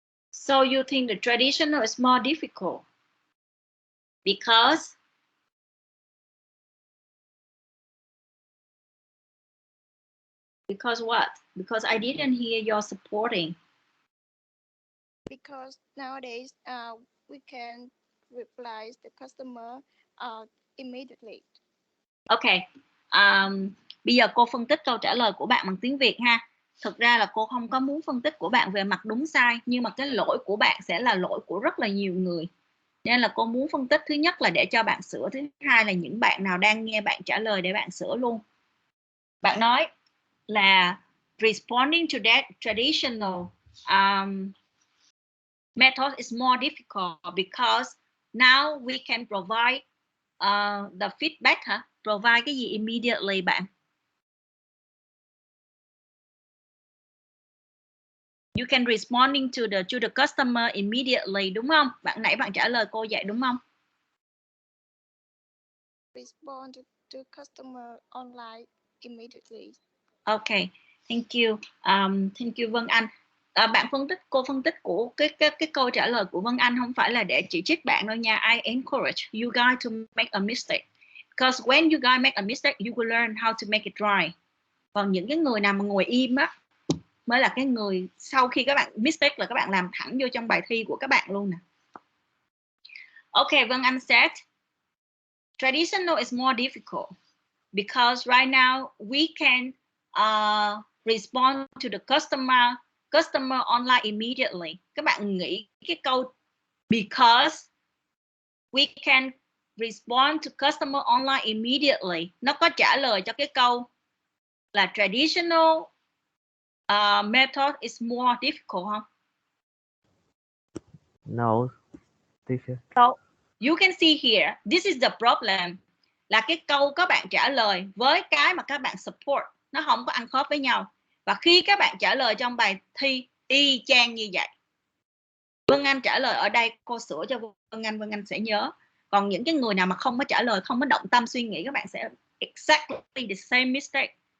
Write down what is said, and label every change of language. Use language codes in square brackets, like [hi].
[en] So you think the traditional is more difficult because what? Because I didn't hear your supporting. because nowadays we can reply the customer immediately. [vi] Ok, bây giờ cô phân tích câu trả lời của bạn bằng tiếng Việt ha. Thực ra là cô không có muốn phân tích của bạn về mặt đúng sai, nhưng mà cái lỗi của bạn sẽ là lỗi của rất là nhiều người. Nên là cô muốn phân tích thứ nhất là để cho bạn sửa, thứ hai là những bạn nào đang nghe bạn trả lời để bạn sửa luôn. Bạn nói là [en] responding to that traditional method is more difficult because now we can provide the feedback [vi] hả? Provide cái gì immediately bạn? [en] You can responding to the customer immediately [vi] đúng không? Bạn nãy bạn trả lời cô vậy đúng không? [en] Respond to customer online immediately. Okay, thank you. Thank you Vân Anh. [vi] Bạn cô phân tích của cái câu trả lời của Vân Anh không phải là để chỉ trích bạn đâu nha. [en] I encourage you guys to make a mistake. Because when you guys make a mistake, you will learn how to make it right. [vi] Còn những cái người nào mà ngồi im á mới là cái người sau khi các bạn mistake là các bạn làm thẳng vô trong bài thi của các bạn luôn nè. [en] Okay, Vân Anh said traditional is more difficult because right now we can respond to the customer online immediately. [vi] Các bạn nghĩ cái câu [en] because we can respond to customer online immediately [vi] nó có trả lời cho cái câu là [en] traditional method is more difficult [vi] không? [en] No, teacher. So You can see here, this is the problem. [vi] Là cái câu các bạn trả lời với cái mà các bạn support nó không có ăn khớp với nhau. Và khi các bạn trả lời trong bài thi y chang như vậy. Vân Anh trả lời ở đây, cô sửa cho Vân Anh sẽ nhớ. Còn những cái người nào mà không có trả lời, không có động tâm suy nghĩ, các bạn sẽ [en] exactly the same mistake.